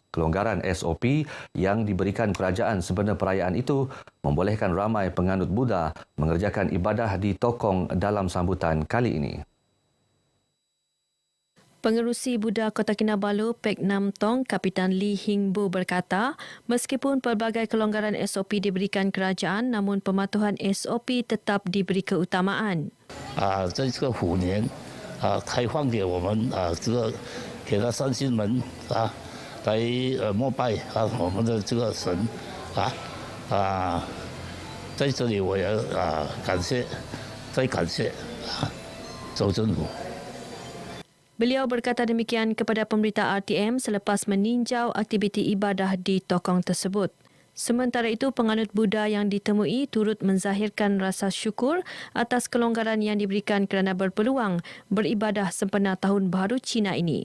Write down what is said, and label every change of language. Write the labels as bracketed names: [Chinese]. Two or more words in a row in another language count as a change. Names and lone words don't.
[Malay] Kelonggaran SOP yang diberikan kerajaan sempena perayaan itu membolehkan ramai penganut Buddha mengerjakan ibadah di Tokong dalam sambutan kali ini. Pengerusi Buddha Kota Kinabalu, Pek Nam Tong, Kapitan Lee Hing Bu berkata, meskipun pelbagai kelonggaran SOP diberikan kerajaan, namun pematuhan SOP tetap diberi keutamaan. [Chinese] 在这个虎年开放给我们这个给他三星门来膜拜我们的这个神在这里我也再感谢州政府。 [Malay] Beliau berkata demikian kepada pemberita RTM selepas meninjau aktiviti ibadah di Tokong tersebut. Sementara itu, penganut Buddha yang ditemui turut menzahirkan rasa syukur atas kelonggaran yang diberikan kerana berpeluang beribadah sempena Tahun Baharu Cina ini.